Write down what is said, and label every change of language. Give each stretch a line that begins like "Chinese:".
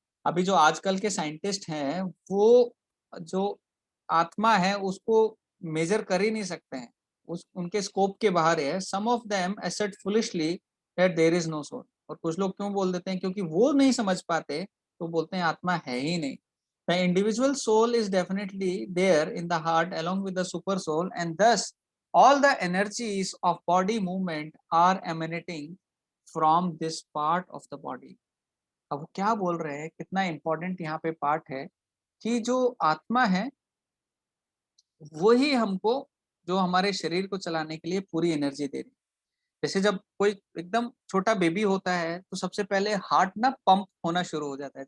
Hindi: अभी जो आजकल के साइंटिस्ट हैं वो जो आत्मा है उसको मेजर कर ही नहीं सकते हैं, उस उनके स्कोप के बाहर है।
English: Some of them assert foolishly that there is no soul.
Hindi: और कुछ लोग क्यों बोल देते हैं, क्योंकि वो नहीं समझ पाते तो बोलते हैं आत्मा है ही नहीं।
English: The individual soul is definitely there in the heart along with the super soul, and thus all the energies of body movement are emanating from this part of the body.
Hindi: अब वो क्या बोल रहे हैं, कितना इंपॉर्टेंट यहाँ पे part है कि जो आत्मा है वही हमको, जो हमारे शरीर को चलाने के लिए पूरी एनर्जी दे रही है। जैसे जब कोई एकदम छोटा बेबी होता है तो सबसे पहले हार्ट ना पंप होना शुरू हो जाता है।